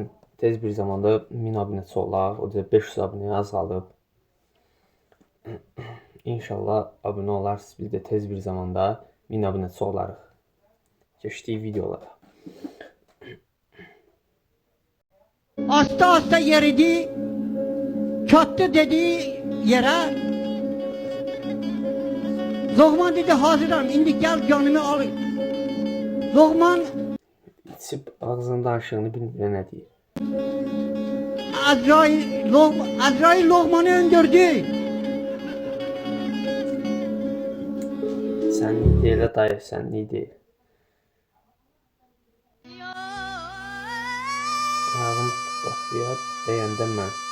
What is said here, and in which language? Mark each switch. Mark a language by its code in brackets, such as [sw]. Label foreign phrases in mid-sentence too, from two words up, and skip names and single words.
[az] Tez bir zamanda 1000 abunəçi olaq, o da 500 abunəyə az qalıb. İnşallah abunə olarsınız, biz də tez bir zamanda 1000 abunəçi olarıq. Keçdik videolara. [tr] Asta yeridi, çattı dediği yere. Lokman dedi hazırım, indi gel canımı al. Lokman [az] İçib ağzının danışığını bilmir nə deyir. Azrail Lokman'ı öldürdü. Sənlik deyil, dayı, sənlik deyil. Ayağım qapıya dəyəndə mən.